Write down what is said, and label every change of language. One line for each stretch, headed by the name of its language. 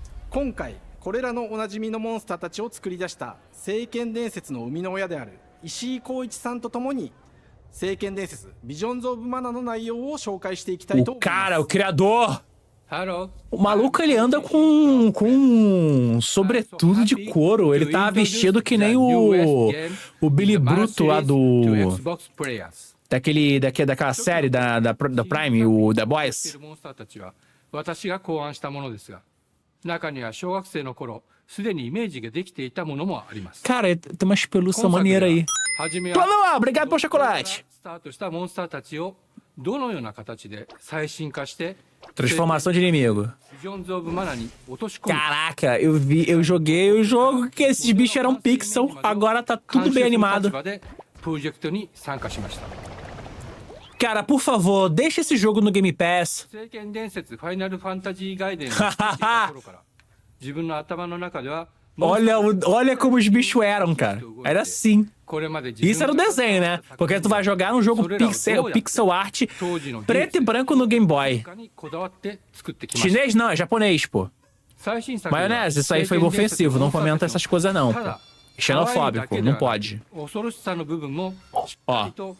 Japanese: 今回これらのおなじみのモンスターたちを作り出した聖剣伝説の生みの親である石井浩一さんと共に聖剣伝説 Visions of Mana の内容を紹介していきたいと思います。
Portuguese: Cara, o criador! O maluco, ele anda com sobretudo de couro. Ele tá vestido que nem o Billy Bruto lá do daquela série da Prime, o The Boys.
Japanese: 私が考案したものですが、中には小学生の頃すでにイメージができていたものもあります。
Portuguese: Cara, tem umas pelúcias maneiras aí.
Japanese: 初め
Portuguese: Planoa, obrigado pelo chocolate.
Japanese: スタートしたモンスターたちをどのような形で最新化して
Portuguese: Transformação de inimigo.
Japanese: ビジョンズ・オブ・マナに落とし込む
Portuguese: Caraca, eu joguei o jogo que esses bichos eram pixel, agora tá tudo bem animado.
Japanese: プロジェクトに参加しました。
Portuguese: Cara, por favor, deixa esse jogo no Game Pass.
Japanese: 聖剣伝説ファイナルファンタジーガイデンを作っていた頃から自分の頭の中では
Portuguese: Olha como os bichos eram, cara. Era assim. Isso era o desenho, né? Porque tu vai jogar um jogo pixel art preto e branco no Game Boy. Chinês não, é japonês, pô. Maionese, isso aí foi ofensivo. Não comenta essas coisas não, pô. Xenofóbico, não pode. Ó.